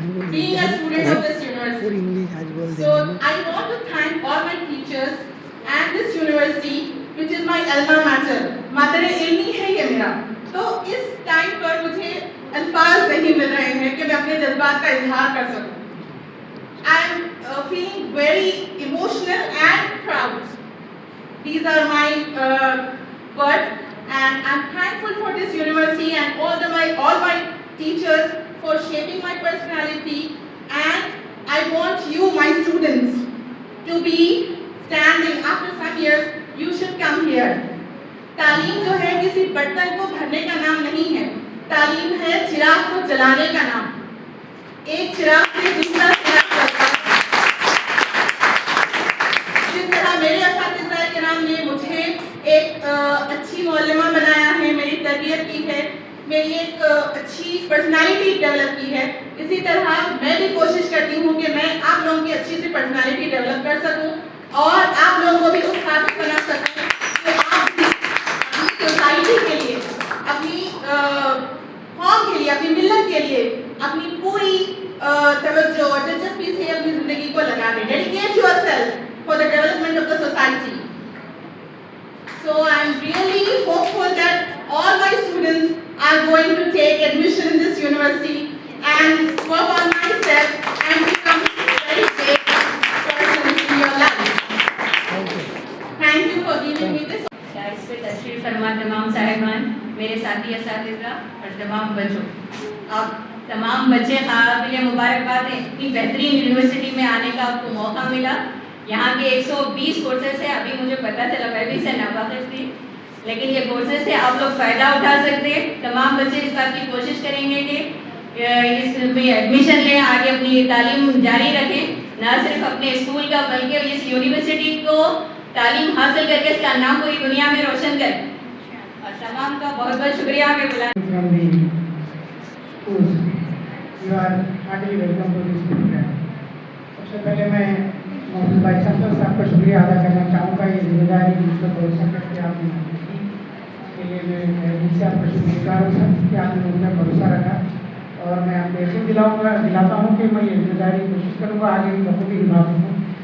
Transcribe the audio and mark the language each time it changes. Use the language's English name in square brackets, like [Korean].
[English] Being a student of this university. So I want to thank all my teachers and this university, which is my alma mater. [Hindi] Madre ilmi है ये मेरा. तो इस time पर मुझे अल्फाज नहीं मिल रहे हैं कि मैं अपने जज्बात का इजहार कर सकूं. [English] I am feeling very emotional and proud. These are my words, and I'm thankful for this university and all my teachers for shaping my personality. And I want you, my students, to be standing after some years. You should come here. [Hindi] तालीम जो है किसी बर्तन को भरने का नाम नहीं है. तालीम है चिराग को जलाने का नाम. एक चिराग से दूसरा चिराग जलता है. जिस तरह मेरे असातिज़ा किराम ने मुझे एक अच्छी मौलमा बनाया है, मेरी तरबियत की है, मेरी एक अच्छी पर्सनालिटी डेवलप की है, इसी तरह मैं भी कोशिश करती हूँ कि मैं आप लोगों की अच्छी सी पर्सनालिटी डेवलप कर सकूँ और आप लोगों को भी उस काबिल बना सकूँ कि आप भी अपनी सोसाइटी के लिए, अपनी कौम के लिए, अपनी मिल्लत के लिए अपनी पूरी तवज्जो और दिलचस्पी से अपनी ज़िंदगी को लगा दें. [English] Dedicate yourself for the development of the society. So I am really hopeful that all my students are going to take admission in this university and work on myself and become very great persons in your life. Thank you for giving me this. [Hindi] इस पे तशरीफ फरमा तमाम साहिबान, मेरे साथी असातिज़ा और तमाम बच्चों. अब तमाम बच्चे काबिल मुबारकबाद हैं. इतनी बेहतरीन यूनिवर्सिटी में आने का आपको मौका मिला. यहाँ के 120 कोर्सेज है. अभी मुझे पता चला, मैं भी इससे नावाकिफ़ थी, लेकिन ये कोर्सेज से आप लोग फ़ायदा उठा सकते हैं. तमाम बच्चे इस बात की कोशिश करेंगे कि इसमें एडमिशन लें, आगे अपनी तालीम जारी रखें, ना सिर्फ अपने स्कूल का बल्कि इस यूनिवर्सिटी को तालीम हासिल करके इसका नाम पूरी दुनिया में रोशन करें. और तमाम का बहुत बहुत शुक्रिया हमें बुलाने. [English] From the schools, you are heartily welcome to this program. [Hindi] सबसे पहले मैं मोहम्मद भाई साहब का शुक्रिया अदा करना चाहूँगा. ये जिम्मेदारी जिसको भरोसा करके आपने की, इसके लिए मैं दिल से आपका शुक्रगुजार हूँ सर कि आपने मुझ पर भरोसा रखा. और मैं आपको यकीन दिलाता हूँ कि मैं ये जिम्मेदारी कोशिश करूँगा आगे भी बखूबी निभा सकूँ.